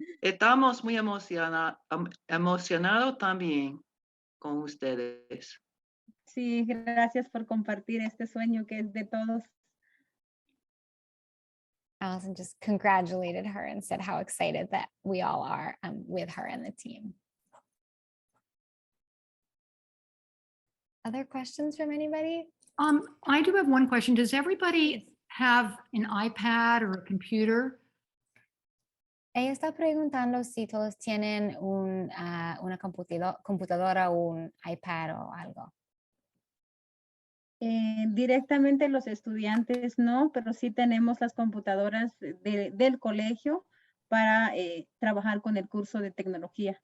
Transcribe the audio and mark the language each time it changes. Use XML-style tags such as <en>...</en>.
<es>Estamos muy emocionados también con ustedes. Sí, gracias por compartir este sueño que es de todos.</es> <en>Allison just congratulated her and said how excited that we all are with her and the team. Other questions from anybody? I do have one question. Does everybody have an iPad or a computer?</en> <es>Ella está preguntando si todos tienen una computadora o un iPad o algo. Directamente los estudiantes no, pero sí tenemos las computadoras del colegio para trabajar con el curso de tecnología.</es>